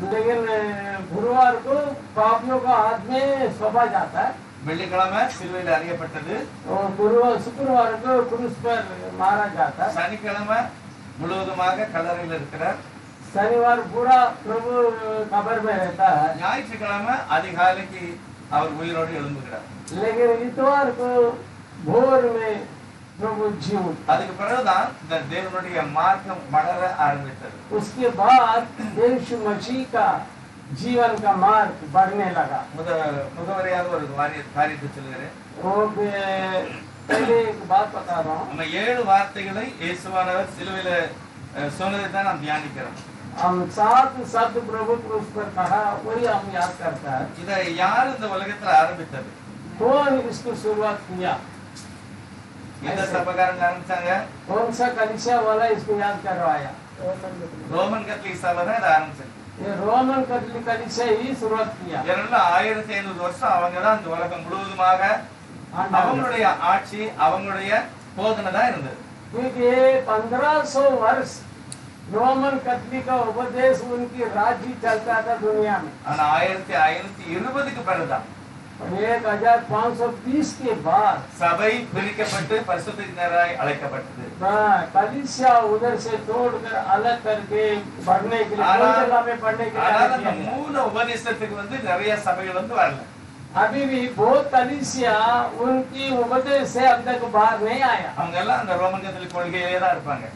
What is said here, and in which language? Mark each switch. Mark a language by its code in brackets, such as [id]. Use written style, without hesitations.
[hi] लेकिन गुरुवार को पापियों का हाथ में सौंपा जाता है. [ta] வெள்ளிக்கிழமை சிலுவையில் அறியப்பட்டது. [hi] और शुक्रवार को क्रूस पर मारा जाता है. [ta] சனிக்கிழமை முழுவதுமாக கல்லறையில் இருக்கிறார். [hi] शनिवार पूरा प्रभु कब्र में रहता है. [ta] ஞாயிற்றுக்கிழமை அதிகாலைக்கு அவர் உயிரோடு எழும்புகிறார். [hi] लेकिन इतवार को भोर में प्रभु जी उठा. [ta] அதுக்கு பிறகுதான் இந்த தேவனுடைய மார்க்கம் வளர ஆரம்பித்தது. [hi] उसके बाद यीशु मसीह का जीवन का मार्ग बढ़ने लगा. [ta] முகவரியாக ஒரு காரியத்தை சொல்கிறேன். [hi] वो पहले एक बात बता रहा हूँ. [ta] நம்ம 7 வார்த்தைகளை இயேசுவானவர் சிலுவையில சொன்னதை தான் நாம் தியானிக்கிறோம். [hi] हम 7 शब्द प्रभु क्रूस पर कहा वही हम याद करता है. [ta] இதை யார் இந்த உலகத்துல ஆரம்பித்தது? [hi] कौन इसको शुरुआत किया? [ta] எந்த சபைக்காரங்க ஆரம்பிச்சாங்க? [hi] कौन सा कलीसिया वाला इसको याद करवाया? [ta] ரோமன் கத்தோலிக்க சபை தான் இதை ஆரம்பிச்சது. [hi] ये रोमन कैथोलिक कलीसिया ही शुरुआत किया. [ta] ஏன்னா 1500 வருஷம் அவங்க தான் இந்த உலகம் முழுவதுமாக அவங்களுடைய ஆட்சி அவங்களுடைய போதனை தான் இருந்தது. [hi] क्योंकि 1500 वर्ष रोमन कैथोलिक का उपदेश उनकी राज्य चलता था दुनिया में. [ta] ஆனா 1520க்கு பிறகுதான் [hi] 1530 के बाद [ta] சபை பிரிக்கப்பட்டு பரிசுத்தத்தினராய் அழைக்கப்பட்டது. [hi] कलीसिया उधर से तोड़कर अलग करके बढ़ने के लिए जगह में पढ़ने के लिए [ta] மூல உபதேசத்துக்கு நிறைய சபைகள் வரல. [hi] अभी भी बहुत कलीसिया उनकी उपदेश से अब तक बाहर नहीं आया. [ta] அவங்க எல்லாம் அந்த ரோமன் கத்தோலிக்க கொள்கையிலே தான் இருப்பாங்க.